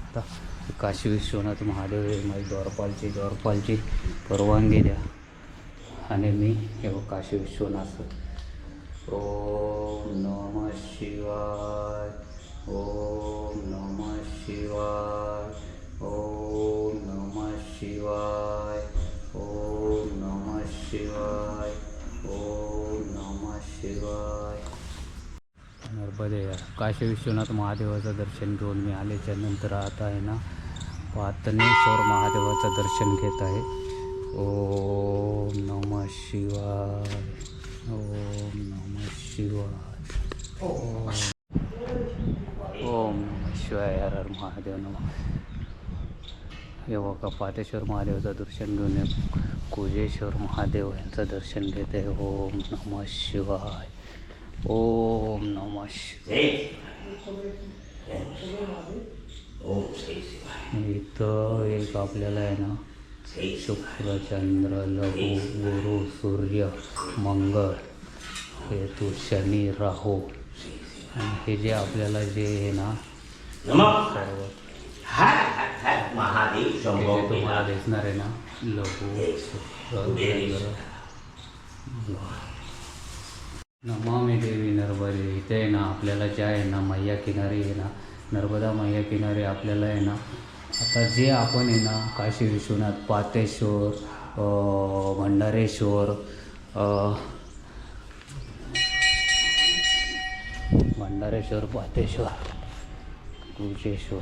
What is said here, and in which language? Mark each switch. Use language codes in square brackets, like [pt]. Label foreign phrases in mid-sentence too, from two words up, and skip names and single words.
[mr] आत्ता काशी विश्वनाथ महादेव हे माझी द्वारपालची परवानगी द्या. आणि मी हे काशी विश्वनाथ. [sa] ओम नमः शिवाय, ओम नमः शिवाय, ओम नमः शिवाय, ओम नमः शिवाय, ओम नमः शिवाय. [mr] नर्मदे. काशी विश्वनाथ महादेवाचं दर्शन घेऊन मी आल्याच्या नंतर आता आहे ना पातनेश्वर महादेवाचं दर्शन घेत आहे. [sa] ओम नमः शिवाय, ओम नमः शिवाय, ओम नमः शिवाय. हर हर महादेव नमः. [mr] हे बघा पातेश्वर महादेवाचं दर्शन घेऊन कुजेश्वर महादेव यांचं दर्शन घेते. [sa] ओम नमः शिवाय, ओम नमः शिवाय. [mr] इथं एक आपल्याला आहे ना शुक्र, चंद्र, लघु, गुरु, सूर्य, मंगळ, केतू, शनी, राहू. आणि हे जे आपल्याला जे आहे ना सर्व महादेव तुम्हाला दिसणार आहे ना, लघु, शुक्र, चंद्र. [sa] नमामि देवी नर्मदे. [mr] इथे आहे ना आपल्याला जे आहे ना मैया किनारी आहे ना, नर्मदा मैया किनारी आपल्याला आहे ना आता जे आपण आहे ना काशी विश्वनाथ, पातेश्वर, भंडारेश्वर, पातेश्वर, कुजेश्वर.